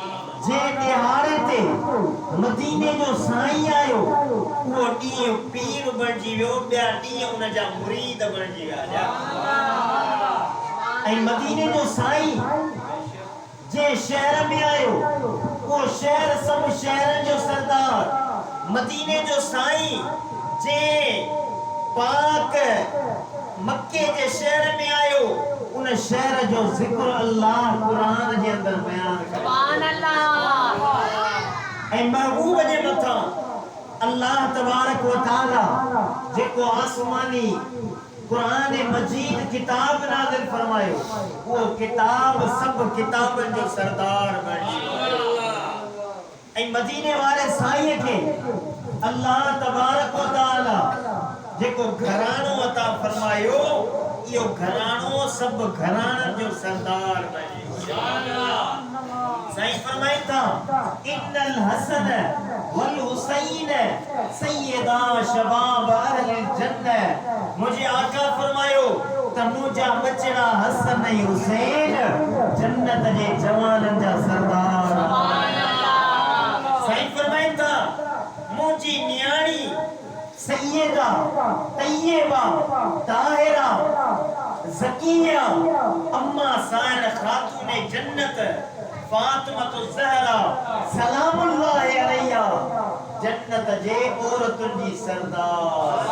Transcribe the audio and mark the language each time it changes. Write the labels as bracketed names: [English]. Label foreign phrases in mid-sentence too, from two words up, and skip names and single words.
[Sindhi] जे ॾियारे ते मदीने जो साईं आयो वो ॾींहुं पीर बणिजी वियो, ॿिया ॾींहं उन जा मुरीद बणिजी विया। ऐं मदीने जो साईं जे शहर में आयो वो शहर सब शहरन जो सरदार। मदीने जो साईं जे पाक मक्के के शहर में आयो उन शहर जो जिक्र अल्लाह कुरान के अंदर बयान करे। [Arabic] سبحان الله. [Sindhi] ऐं महबूब जे मथा अल्लाह [Arabic] تبارك وتعالى [Sindhi] जेको आसमानी कुरान मजीद किताब नाज़िल फरमायो वो किताब सब किताबन जो सरदार बणी। ऐं मदीने वाले साईं के अल्लाह [Arabic] تبارك وتعالى [Sindhi] जेको घरानो अता फरमायो यो घरानो सब घरानन जो सरदार बणी। साईं फरमाई था [Arabic] إن الحسن والحسين سيدا شباب أهل الجنة. [Sindhi] मुझे आका फरमायो त मुझा बचड़ा हसन ऐं हुसैन जन्नत जे जवानन जा सरदार। [Arabic] سبحان الله. [Sindhi] साईं फरमाई था मुझी न्याणी सैयदा तैयबा ताहिरा ज़किया अम्मा साइन खातून जन्नत फातिमा ज़हरा [Arabic] سلام الله عليها [Sindhi] जन्नत जे औरतुन जी सरदार।